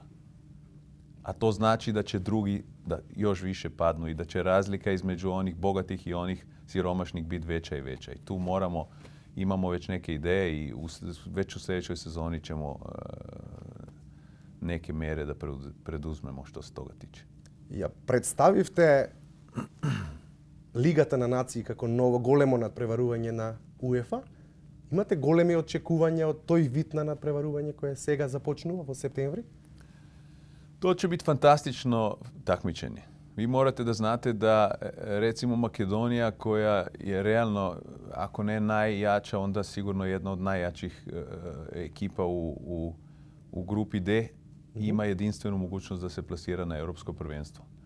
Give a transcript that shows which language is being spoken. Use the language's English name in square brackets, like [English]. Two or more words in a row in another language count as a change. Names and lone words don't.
[Croatian] A to znači da će drugi da još više padnu i da će razlika između onih bogatih i onih siromašnih biti veća i veća. I tu imamo već neke ideje i već u sljedećoj sezoni ćemo neke mere da preduzmemo što se toga tiče. [Macedonian] Ја представивте Лигата на нации како ново големо надпреварување на УЕФА. Имате големи очекувања од тој вид на надпреварување koje сега започнува во септември? [Croatian] To će biti fantastično takmičenje. Vi morate da znate da, recimo, Makedonija, koja je realno, ako ne najjača, onda sigurno jedna od najjačih ekipa u grupi D, ima jedinstvenu mogućnost da se plasira na europsko prvenstvo.